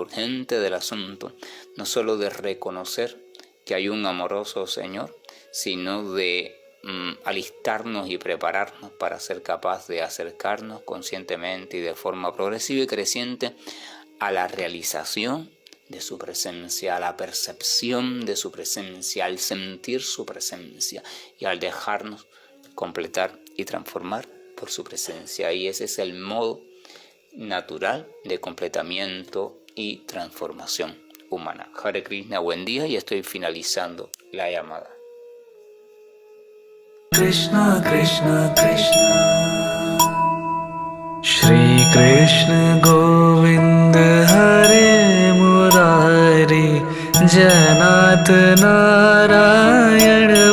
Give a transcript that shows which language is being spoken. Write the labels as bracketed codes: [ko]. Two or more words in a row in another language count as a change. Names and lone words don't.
[es] no solo de reconocer que hay un amoroso Señor, sino de alistarnos y prepararnos para ser capaz de acercarnos conscientemente y de forma progresiva y creciente a la realización de su presencia, a la percepción de su presencia, al sentir su presencia y al dejarnos completar y transformar por su presencia. Y ese es el modo natural de completamiento y transformación humana. [sa] हरे कृष्ण, [es] buen día, y estoy finalizando la llamada. [sa] कृष्ण कृष्ण कृष्ण श्री कृष्ण गोविन्द हरे मुरारी जनत नारायण